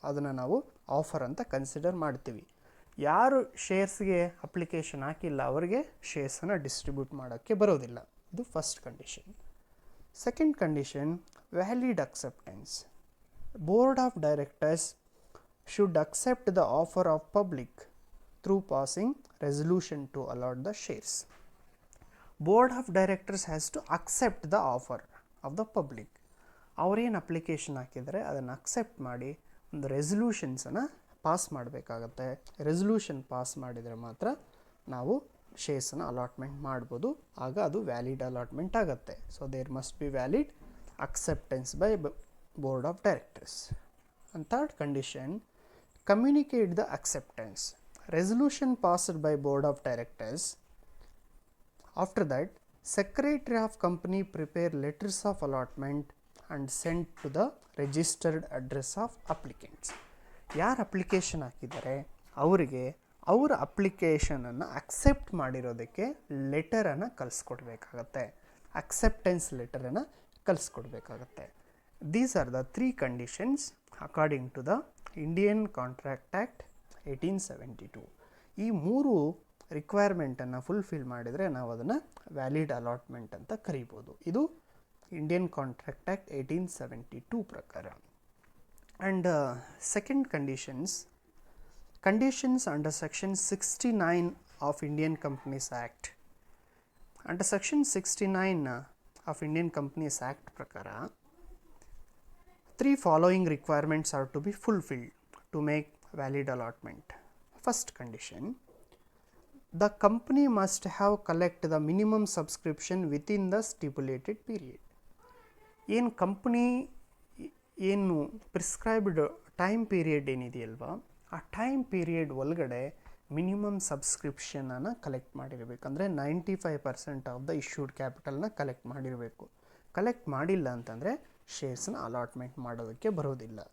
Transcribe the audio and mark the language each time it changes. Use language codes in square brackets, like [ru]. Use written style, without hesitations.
[kn] ಅದನ್ನು ನಾವು ಆಫರ್ ಅಂತ ಕನ್ಸಿಡರ್ ಮಾಡ್ತೀವಿ. ಯಾರು ಶೇರ್ಸ್ಗೆ ಅಪ್ಲಿಕೇಶನ್ ಹಾಕಿಲ್ಲ ಅವರಿಗೆ ಶೇರ್ಸನ್ನು ಡಿಸ್ಟ್ರಿಬ್ಯೂಟ್ ಮಾಡೋಕ್ಕೆ ಬರೋದಿಲ್ಲ. ಇದು first condition. [en] Second condition, valid acceptance. Board of directors should accept the offer of public through passing resolution to allot the shares. Board of Directors has to accept the offer of the public. [kn] ಅವರೇನು application ಹಾಕಿದರೆ ಅದನ್ನು accept ಮಾಡಿ ಒಂದು ರೆಸಲ್ಯೂಷನ್ಸನ್ನು pass ಮಾಡಬೇಕಾಗತ್ತೆ. Resolution pass ಮಾಡಿದರೆ ಮಾತ್ರ ನಾವು ಶೇರ್ಸನ್ನು allotment ಮಾಡ್ಬೋದು, ಆಗ ಅದು ವ್ಯಾಲಿಡ್ ಅಲಾಟ್ಮೆಂಟ್ ಆಗುತ್ತೆ. [en] So there must be valid acceptance by board of directors. And third condition, communicate the acceptance. Resolution passed by board of directors. After that, secretary of company prepare letters of allotment and send to the registered address of applicants. [kn] ಯಾರು application ಹಾಕಿದ್ದಾರೆ ಅವರಿಗೆ ಅವರ ಅಪ್ಲಿಕೇಶನನ್ನು accept ಮಾಡಿರೋದಕ್ಕೆ ಲೆಟರನ್ನು ಕಳಿಸ್ಕೊಡ್ಬೇಕಾಗತ್ತೆ, acceptance ಲೆಟರನ್ನು ಕಳಿಸ್ಕೊಡ್ಬೇಕಾಗತ್ತೆ. [en] These are the 3 conditions according to the Indian Contract Act 1872. [kn] ಈ 3 ರಿಕ್ವೈರ್ಮೆಂಟನ್ನು fulfil ಮಾಡಿದರೆ ನಾವು ಅದನ್ನು valid allotment ಅಂತ ಕರಿಬೋದು. ಇದು ಇಂಡಿಯನ್ ಕಾಂಟ್ರಾಕ್ಟ್ ಆ್ಯಕ್ಟ್ 1872 ಪ್ರಕಾರ. [en] And second conditions under section 69 of Indian Companies Act. Under section 69 of Indian Companies Act ಪ್ರಕಾರ 3 following requirements are to be fulfilled to make valid allotment. First condition, the company must have collect the minimum subscription within the stipulated period. [kn] ಏನು company ಏನು prescribed time period ಏನಿದೆಯಲ್ವಾ, ಆ time period ಒಳಗಡೆ minimum ಸಬ್ಸ್ಕ್ರಿಪ್ಷನನ್ನು collect ಮಾಡಿರಬೇಕಂದ್ರೆ [en] 95% of the issued ಕ್ಯಾಪಿಟಲ್ನ [kn] collect ಮಾಡಿರಬೇಕು. Collect ಮಾಡಿಲ್ಲ ಅಂತಂದರೆ ಶೇರ್ಸ್ನ allotment ಮಾಡೋದಕ್ಕೆ ಬರೋದಿಲ್ಲ.